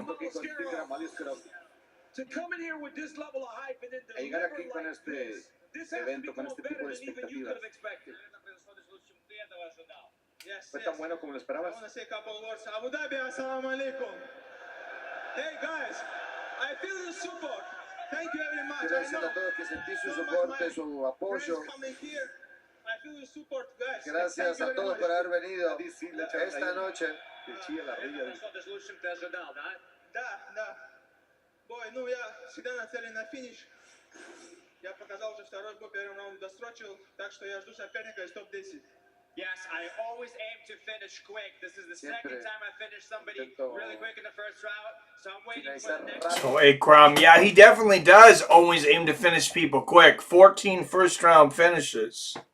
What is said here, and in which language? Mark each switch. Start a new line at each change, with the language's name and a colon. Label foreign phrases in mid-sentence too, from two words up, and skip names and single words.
English: To come in here with this level of hype and then deliver like this has to be better than even you could have expected. Yes, yes. I want to say a couple of words. Abu Dhabi,
Arabic: السلام عليكم.
English: Hey guys, I feel the support. Thank you very much.
Spanish: Gracias a todos que sentí su soporte, su apoyo. Gracias a todos por haber venido esta noche.
Russian: Да. Бой, ну я всегда нацелен на финиш. Я показал уже второй бой, первый раунд досрочил, так что я жду соперника из топ-10.
English: Yes, I always aim to finish quick. This is the second time I finished somebody really quick in the first round, so I'm waiting for the next. So Ikram, yeah, he definitely does always aim to finish people quick. 14 first-round finishes.